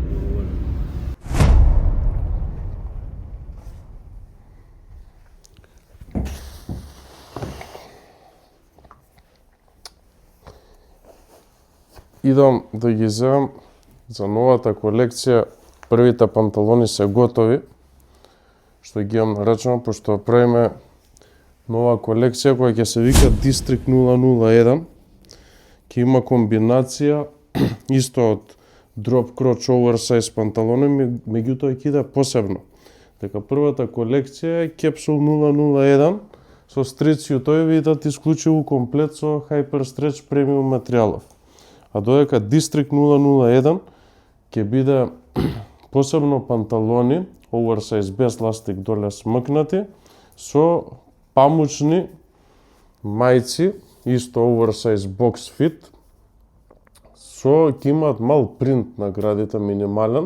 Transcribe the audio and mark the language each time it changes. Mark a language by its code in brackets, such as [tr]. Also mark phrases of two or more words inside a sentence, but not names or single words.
[mk] Идам да ги земам за новата колекција. Првите панталони се готови, што ги имам нарачено, пошто правиме нова колекција која ќе се вика District 001. Ќе има комбинација исто од [en] drop crotch oversize [mk] панталони, меѓутоа ќе иде посебно. Дека првата колекција е Capsule 001 со стрит сјутови и дат исклучиво комплет со Hyper Stretch премиум материјалов. А додека District 001 ќе биде посебно панталони oversize без ластик доле смкнати со памучни мајци, исто [en] oversize box fit, [mk] со ќе имаат мал принт на градите, минимален.